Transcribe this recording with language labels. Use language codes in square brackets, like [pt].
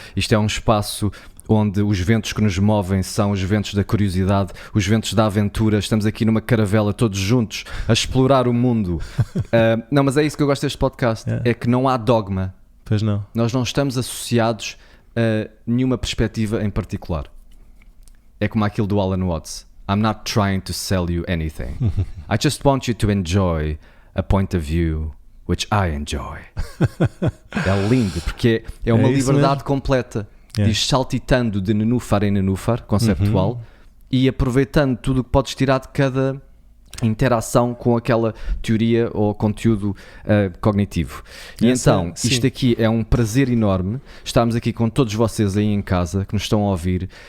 [pt] Isto é um espaço onde os ventos que nos movem são os ventos da curiosidade, os ventos da aventura. Estamos aqui numa caravela todos juntos a explorar o mundo. Não, mas é isso que eu gosto deste podcast, é que não há dogma. Pois não. Nós não estamos associados a nenhuma perspectiva em particular. É como aquilo do Alan Watts. [en] I'm not trying to sell you anything. I just want you to enjoy a point of view which I enjoy. [pt] É lindo, porque é uma liberdade completa. Diz saltitando de nenúfar em nenúfar, conceptual, e aproveitando tudo o que podes tirar de cada interação com aquela teoria ou conteúdo cognitivo. E então, isto aqui é um prazer enorme. Estamos aqui com todos vocês aí em casa que nos estão a ouvir.